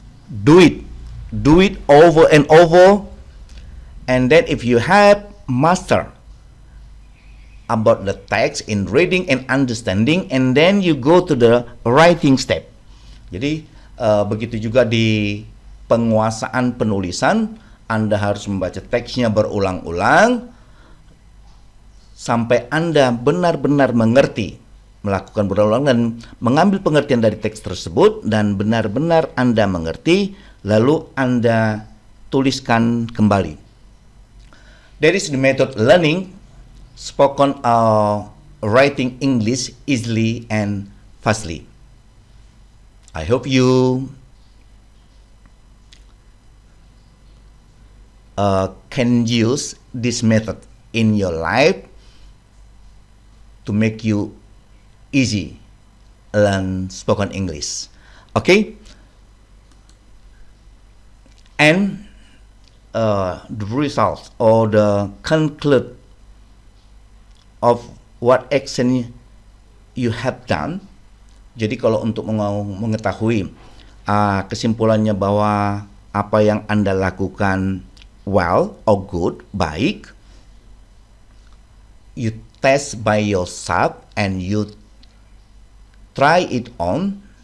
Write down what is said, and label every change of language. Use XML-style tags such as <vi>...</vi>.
<en>Do it over and over, and then if you have master about the text in reading and understanding, and then you go to the writing step.</en> <id>Jadi begitu juga di penguasaan penulisan, Anda harus membaca teksnya berulang-ulang sampai Anda benar-benar mengerti, melakukan berulang-ulang dan mengambil pengertian dari teks tersebut dan benar-benar Anda mengerti, lalu Anda tuliskan kembali.</id> <en>That is the method learning spoken or writing English easily and fastly. I hope you can use this method in your life to make you easy learn spoken English. Okay? And the result or the conclude of what action you have done.</en> <id>Jadi kalau untuk mengetahui kesimpulannya bahwa apa yang Anda lakukan</id> <en>well or good,</en> <id>baik,</id> <en>you test by yourself and you try it on.</en>